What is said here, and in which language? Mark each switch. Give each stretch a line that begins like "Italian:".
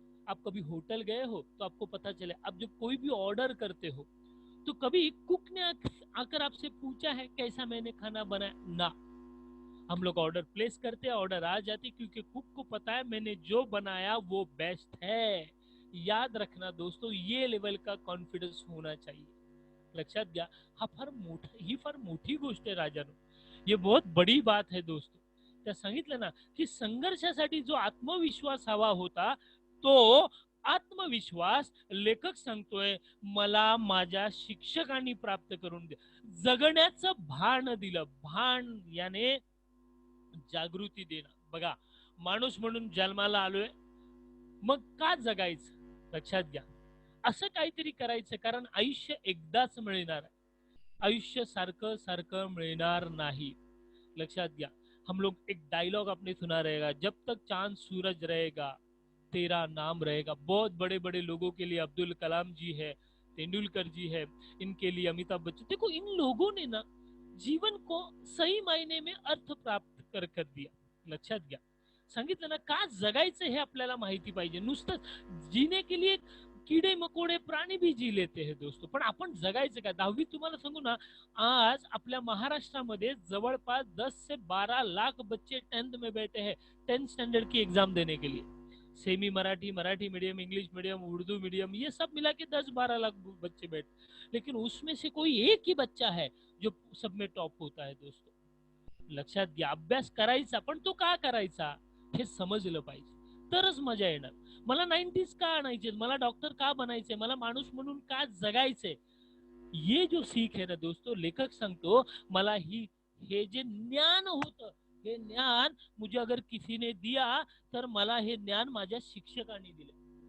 Hindi: आप कभी होटल गए हो तो आपको पता चले, आप जब कोई भी ऑर्डर करते हो तो कभी कुक ने आकर आपसे पूछा है कैसा मैंने खाना बनाया? ना, हम लोग ऑर्डर प्लेस करते हैं, ऑर्डर आ जाती, क्योंकि कुक को पता है मैंने जो बनाया वो बेस्ट है। याद रखना दोस्तों, ये लेवल का कॉन्फिडन्स होना चाहिए,
Marathi: लक्षात घ्या। ही फार मोठी गोष्ट आहे राजानो,
Hindi: ये बहुत बड़ी बात है दोस्तों।
Marathi: त्या सांगितलं ना की संघर्षासाठी जो आत्मविश्वास हवा होता, तो आत्मविश्वास लेखक सांगतोय मला माझ्या शिक्षकांनी प्राप्त करून दे, जगण्याचं भान दिलं। भान याने जागृती देणं। बघा, माणूस म्हणून जन्माला आलोय, मग का जगायचं? लक्षात घ्या, असं काहीतरी करायचं, कारण आयुष्य एकदाच मिळणार आहे, आयुष्य सारखं सारखं मिळणार नाही, लक्षात घ्या।
Hindi: हम लोग एक डायलॉग आपने सुना रहेगा, जब तक चांद सूरज रहेगा तेरा नाम रहेगा। बहुत बड़े बड़े लोगों के लिए अब्दुल कलाम जी है, तेंदुलकर जी है, इनके लिए अमिताभ बच्चन। देखो इन लोगों ने ना जीवन को सही मायने में अर्थ प्राप्त कर दिया।
Marathi: लक्षात घ्या, सांगितलं ना, का जगायचं हे आपल्याला माहिती पाहिजे।
Hindi: नुसतं जीने के लिए किडे मकोडे प्राणी भी जी लेते हैं दोस्तों,
Marathi: पण आपण जगायचं का? 10वी तुम्हाला सांगू ना, आज आपल्या महाराष्ट्रामध्ये जवळपास
Hindi: 10 से 12 लाख बच्चे 10th में बैठे हैं, 10th स्टैंडर्ड की एग्जाम देने के लिए। Semi Marathi, Marathi medium, English medium, Urdu medium, ये सब मिला के 10-12 लाख बच्चे बैठ, लेकिन उसमें से कोई एक ही बच्चा है जो सब में टॉप होता है दोस्तों।
Marathi: लक्षात घ्या, अभ्यास करायचा, पण तो का करायचा हे समजलं पाहिजे, तरच मजा येणार। मला 90s का आणायचे, मला डॉक्टर का बनायचे, मला माणूस म्हणून का जगायचे,
Hindi: ये जो सीख है ना दोस्तों,
Marathi: लेखक सांगतो मला ही, हे जे ज्ञान होतं, हे ज्ञान
Hindi: मुझे अगर किसी ने दिया,
Marathi: तर मला हे ज्ञान माझ्या शिक्षकांनी दिले।